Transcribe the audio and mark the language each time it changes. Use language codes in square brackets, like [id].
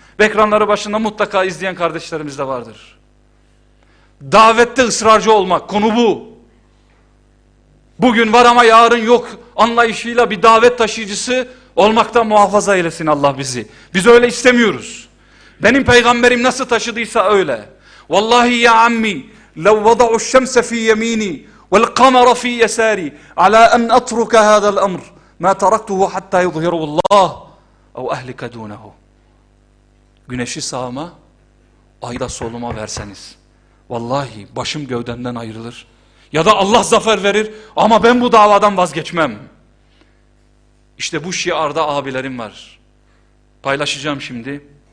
[tr] Ve ekranları başında mutlaka izleyen kardeşlerimiz de vardır. Davette ısrarcı olmak, konu bu. Bugün var ama yarın yok anlayışıyla bir davet taşıyıcısı olmaktan muhafaza eylesin Allah bizi. Biz öyle istemiyoruz. Benim peygamberim nasıl taşıdıysa öyle. [ar] Vallahi ya ammi. لو وضع الشمس في يميني والقمر في يساري على أن أترك هذا الأمر ما تركته حتى يظهره الله أو أهلك دونه. [tr] Güneşi sağıma, ayı da soluma verseniz, vallahi başım gövdemden ayrılır. Ya da Allah zafer verir ama ben bu davadan vazgeçmem. İşte bu şiarda abilerim var. Paylaşacağım şimdi.